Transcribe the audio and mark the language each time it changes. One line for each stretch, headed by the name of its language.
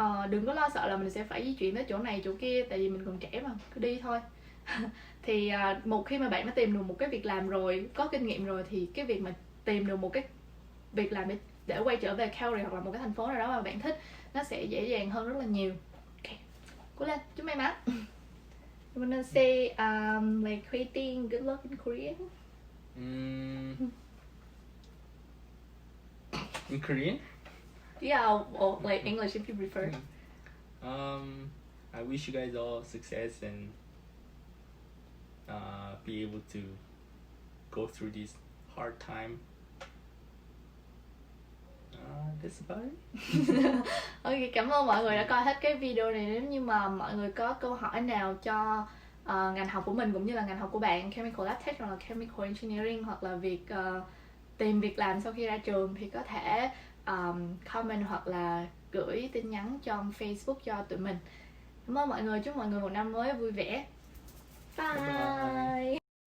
Vietnamese: đừng có lo sợ là mình sẽ phải di chuyển tới chỗ này chỗ kia, tại vì mình còn trẻ mà, cứ đi thôi. Thì một khi mà bạn đã tìm được một cái việc làm rồi, có kinh nghiệm rồi, thì cái việc mà tìm được một cái việc làm để quay trở về Calgary hoặc là một cái thành phố nào đó mà bạn thích, nó sẽ dễ dàng hơn rất là nhiều. Okay. Cố lên, chúc may mắn.
English: You wanna say like creating good luck in Korean? In Korean? Yeah, or like English if you prefer. I wish you guys all success and be able to go through this hard time. That's about it.
Vietnamese: Ok, cảm ơn mọi người đã coi hết cái video này. Nếu như mà mọi người có câu hỏi nào cho ngành học của mình cũng như là ngành học của bạn, Chemical Lab Tech hoặc là Chemical Engineering, hoặc là việc tìm việc làm sau khi ra trường, thì có thể comment hoặc là gửi tin nhắn trong Facebook cho tụi mình. Cảm ơn mọi người, chúc mọi người một năm mới vui vẻ. Bye, bye.